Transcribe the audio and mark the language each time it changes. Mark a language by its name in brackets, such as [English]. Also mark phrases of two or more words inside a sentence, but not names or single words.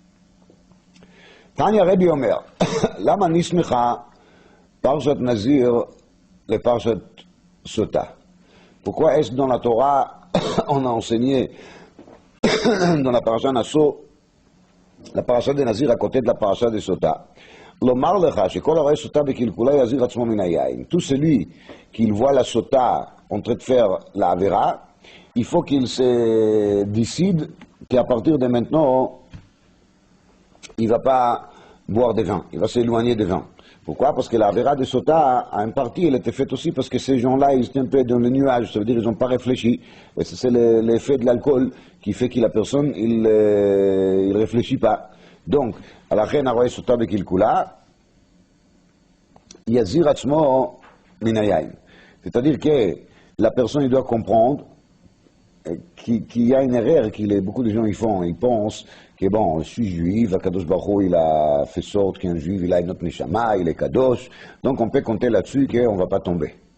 [Hebrew] תניא רבי אומר, למה נסמכה פרשת נזיר לפרשת סוטה. [French] Pourquoi est-ce que dans la Torah, on a enseigné dans la [Hebrew] פרשת נשא, [French] la Parashat de Nazir à côté de la Parashat de Sota? [Hebrew] לומר לך, שכל הרואה סוטה בקלקולה יזיר עצמו מן היין. [French] Tout celui qui voit la Sota en train de faire la Avera, il faut qu'il se décide qu'à partir de maintenant, il ne va pas boire des vins, il va s'éloigner des vins. Pourquoi? Parce que la Avera de Sota, à une partie, elle était faite aussi parce que ces gens-là, ils étaient un peu dans le nuage, ça veut dire qu'ils n'ont pas réfléchi. Et c'est l'effet de l'alcool qui fait que la personne, il réfléchit pas. Donc, à la reine [Hebrew] הרואה סוטה בקלקולה, יזיר עצמו מן היין. [French] C'est-à-dire que la personne, il doit comprendre qu'il y a une erreur que beaucoup de gens y font. Ils pensent que bon, je suis juif, [Hebrew] הקדוש ברוך הוא, [French] il a fait sorte qu'un juif, il a une autre neshama, il est kadosh, donc on peut compter là-dessus qu'on ne va pas tomber.